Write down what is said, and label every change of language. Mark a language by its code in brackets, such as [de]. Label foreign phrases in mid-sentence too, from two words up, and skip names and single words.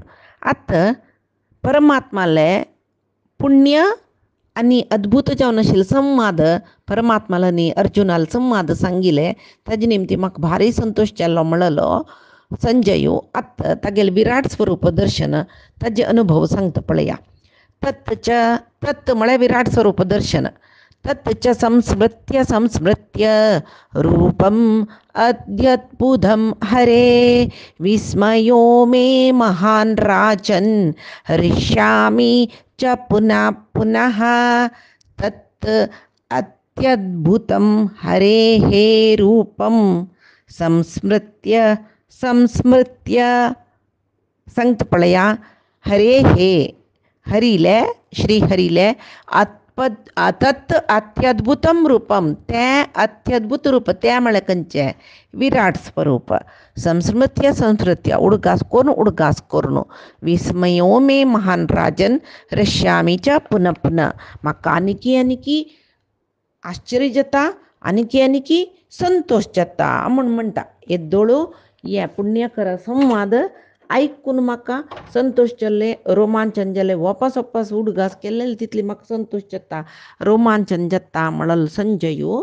[kok] आतां परमात्मालें पुण्य आनी अद्भुत जावन आशिल्लें संवाद परमात्माला न्ही अर्जुनाल संवाद सांगिल्लें ताजे निमती म्हाका भारी संतोश जाल्लो म्हणलो संजयो. आतां तागेलें विराट स्वरूप दर्शन ताजे अनुभव सांगता पळया. तत् म्हळ्यार विराट स्वरूप दर्शन. [sa] तत् च संस्मृत्य रूपम् अद्भुतं हरे विस्मयो मे महान् राजन् हृष्यामि च पुनः तत् अत्यद्भुतं हरेः रूपं संस्मृत्य [kok] सांगता पळया. हरेः हरिले श्रीहरिले [sa] तत् अत्यद्भुतं रूपम [kok] तें अत्यद्भुत रूप तें म्हळ्यार खंयचें विराट स्वरूप. संस्मृत्य उडगास करून [sa] विस्मयो मे महान राजन हृष्यामि च पुनः [kok] म्हाका आनिकी आश्चर्य जाता, आनिकी संतोष जाता म्हूण म्हणटा. येद्दोळू हे पुण्यकर संवाद ऐकून म्हाका संतोष जाल्ले, रोमांचन जालें. वपास उडगास केल्ले तितली म्हाका संतोष जाता, रोमांचन जाता म्हणल संजयू.